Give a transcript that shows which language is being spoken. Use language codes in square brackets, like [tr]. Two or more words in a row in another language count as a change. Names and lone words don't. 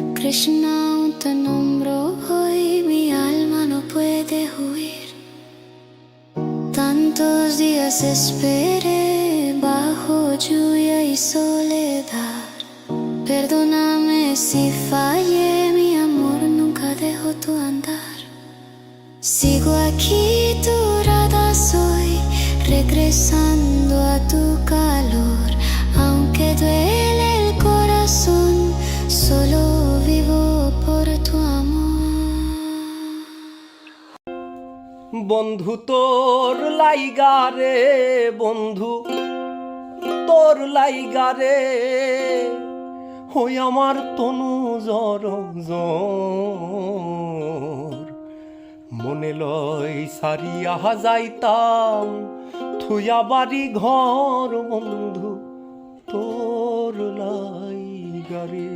[es] Krishna, un te nombro hoy, mi alma no puede huir. Tantos días esperé bajo lluvia y soledad. Perdóname si fallé, mi amor, nunca dejo tu andar. Sigo aquí, tu rada soy, regresando a tu calor. Aunque duele el corazón, solo vivo por tu amor. [bn] বন্ধু তোর লাইগারে, বন্ধু তোর লাইগারে, হই আমার তনু জর জর। মনে লয় সারিয়া যাইতাম থুয়া বাড়ি ঘর, বন্ধু তোর লাইগারে।